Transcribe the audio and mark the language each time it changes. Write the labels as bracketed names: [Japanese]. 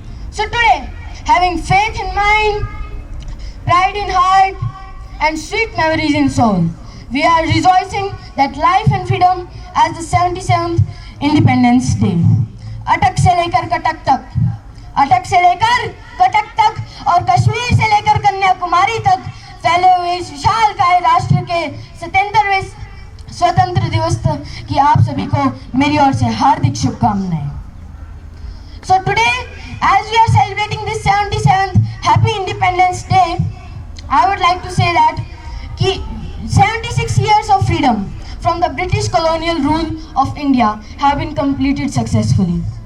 [English] So today, having faith in mind, pride in heart, and sweet memories in soul, we are rejoicing that life and freedom as the 77th Independence Day. [Hindi] अटक से लेकर कटक तक, अटक से लेकर कटक तक और कश्मीर से लेकर कन्याकुमारी तक फैले हुए इस विशालकाय राष्ट्र के 77वें स्वतंत्र दिवस की आप सभी को मेरी ओर से हार्दिक शुभकामनाएं। [English] So today, as we are celebrating this 77th Happy Independence Day, I would like to say that 76 years of freedom from the British colonial rule of India have been completed successfully.